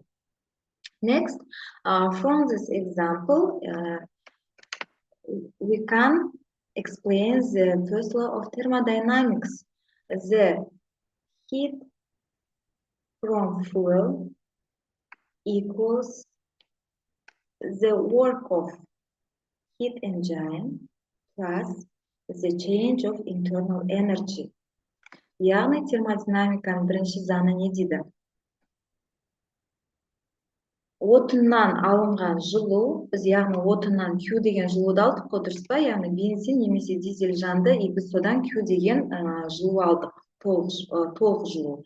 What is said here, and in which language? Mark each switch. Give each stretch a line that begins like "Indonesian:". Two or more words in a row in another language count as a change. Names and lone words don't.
English: Next, from this example, we can explain the first law of thermodynamics. The heat from fuel equals the work of heat engine plus the change of internal energy.
Kazakh: Яғни термодинамиканың бірінші заңы не дейді? Отыннан алынған жылу, біз яғни отыннан Q деген жылуды алдық қой, дұрыс па? Яғни бензин немесе дизель жанды, біз содан Q деген жылу алдық, толық жылу.